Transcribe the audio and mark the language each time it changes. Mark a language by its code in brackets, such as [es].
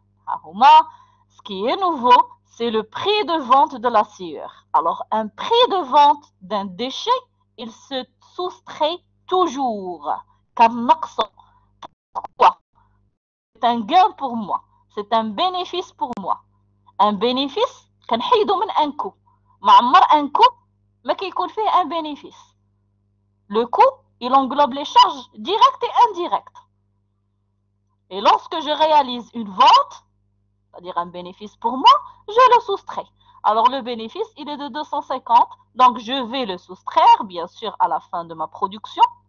[fr] Ce qui est nouveau, c'est le prix de vente de la sciure. Alors, un prix de vente d'un déchet, il se soustrait toujours. Pourquoi? C'est un gain pour moi. C'est un bénéfice pour moi. Un bénéfice, [ar] كنحيدو من [fr] un coût. [ar] ما عمر un coût ما كيكون فيه un bénéfice. [fr] Le coût, il englobe les charges directes et indirectes. Et lorsque je réalise une vente, c'est-à-dire un bénéfice pour moi, je le soustrais. Alors le bénéfice, il est de 250, donc je vais le soustraire, bien sûr, à la fin de ma production.